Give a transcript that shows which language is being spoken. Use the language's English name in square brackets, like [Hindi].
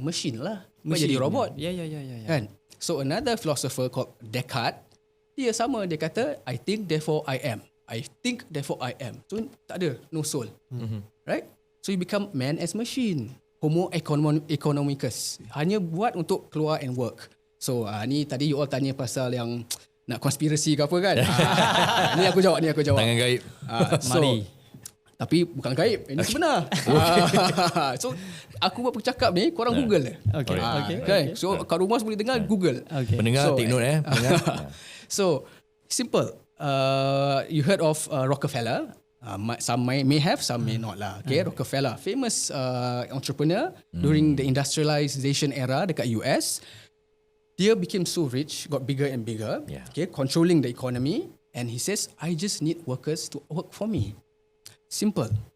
[Malay] Machine lah. Machine. Jadi robot. [English] Yeah. [Malay] Kan? [English] So another philosopher called Descartes, [Malay] dia sama, dia kata [English] I think therefore I am. I think therefore I am. So tak ada, no soul. Right? So you become man as machine. [Malay] Homo economicus. Hanya buat untuk keluar [English] and work. [Malay] So ni tadi you all tanya pasal yang nak konspirasi ke apa kan? Ni aku jawab. Tangan gaib. Mari. Tapi bukan gaib, ini sebenar. So aku buat bercakap ni, korang Google. [English] Okay. [Malay] So kat rumah boleh dengar, Google. Pendengar [English] take note So simple. You heard of Rockefeller? Some may have, some may not lah. Okay, Rockefeller, famous entrepreneur during the industrialization era dekat US. Dia became so rich, got bigger and bigger. Okay, controlling the economy, and he says, I just need workers to work for me. Simple.